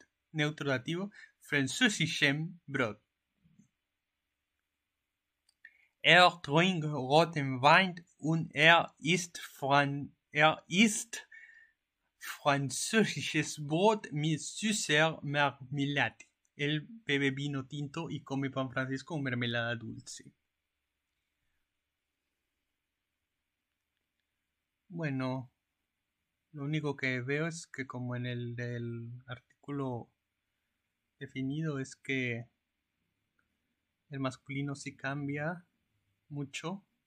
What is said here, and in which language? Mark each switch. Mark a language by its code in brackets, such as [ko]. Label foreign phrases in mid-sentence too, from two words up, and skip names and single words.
[es] Neutro dativo. [de] Französischem Brot. Trinkt roten Wein und isst französisches Brot mit süßer Marmelade. [es] Él bebe vino tinto y come pan francés con mermelada dulce. Bueno, lo único que veo es que como en el del artículo definido es que el masculino sí cambia mucho.